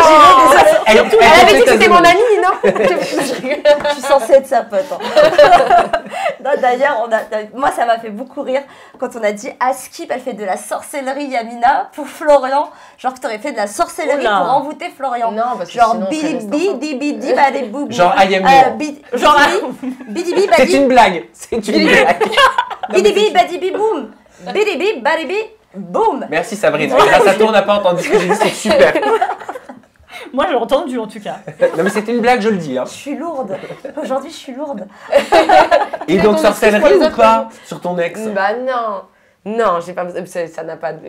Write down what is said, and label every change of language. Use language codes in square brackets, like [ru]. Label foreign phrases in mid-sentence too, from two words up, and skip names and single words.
[fr] Elle avait dit que c'était mon amie, non? Je suis censée être sa pote. D'ailleurs, moi ça m'a fait beaucoup rire quand on a dit Askip, elle fait de la sorcellerie Yamina pour Florian. Genre que t'aurais fait de la sorcellerie pour envoûter Florian. Non, parce que genre bidi bidi badi boum. [en] Genre I am genre bidi bidi badi. [fr] C'est une blague. C'est une blague. Bidi bidi badi bi boum. Bidi bidi badi bi boum. Merci Sabrina. Grâce à toi, on n'a pas entendu ce que j'ai dit, c'est super. Moi, j'ai entendu en tout cas. Non mais c'était une blague, je le dis. Hein. Je suis lourde. Aujourd'hui, je suis lourde. Et donc sorcellerie ou pas sur ton ex? Bah non. Non, j'ai pas, ça n'a pas.